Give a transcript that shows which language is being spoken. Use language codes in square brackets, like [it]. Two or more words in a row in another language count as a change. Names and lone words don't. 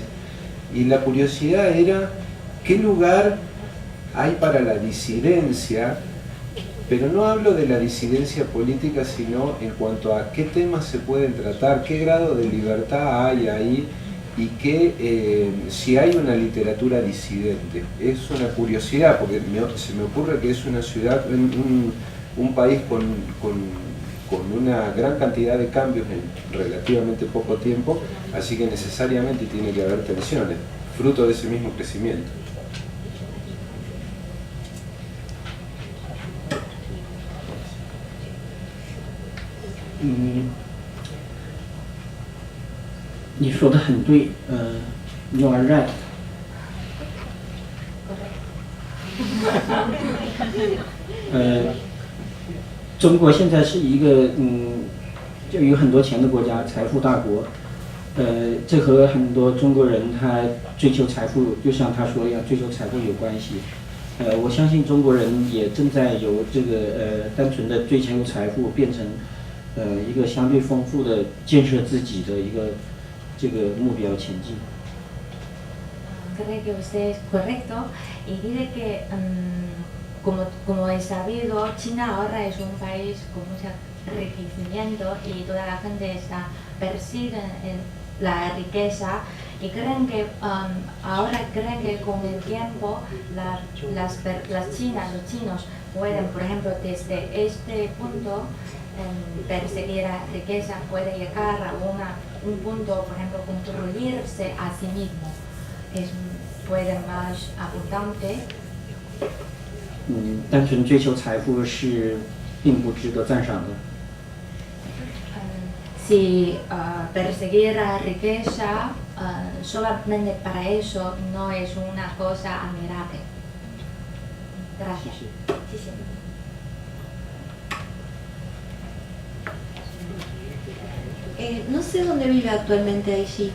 [es] Y la curiosidad era qué lugar hay para la disidencia, pero no hablo de la disidencia política, sino en cuanto a qué temas se pueden tratar, qué grado de libertad hay ahí, y si hay una literatura disidente. Es una curiosidad, porque se me ocurre que es una ciudad, un país con una gran cantidad de cambios en relativamente poco tiempo, así que necesariamente tiene que haber tensiones, fruto de ese mismo crecimiento. Mm. [zh] 你说的很对 ， [en] You are right。 [zh] 中国现在是一个就有很多钱的国家，财富大国。这和很多中国人他追求财富，就像他说一样，追求财富有关系。我相信中国人也正在由这个单纯的追求财富变成一个相对丰富的建设自己的一个这个目标前进。 [es] Creo que usted es correcto y dice que como es sabido, China ahora es un país con mucho enriquecimiento y toda la gente persigue la riqueza, y creen que ahora creen que con el tiempo las chinas, los chinos pueden, por ejemplo, desde este punto perseguir la riqueza, puede llegar a un punto, por ejemplo, construirse a sí mismo. Puede más abundante. [zh] 单纯追求财富是并不值得赞赏的。 [es] Si perseguir la riqueza solamente para eso no es una cosa admirable. Gracias. Sí, sí. No sé dónde vive actualmente Aishi.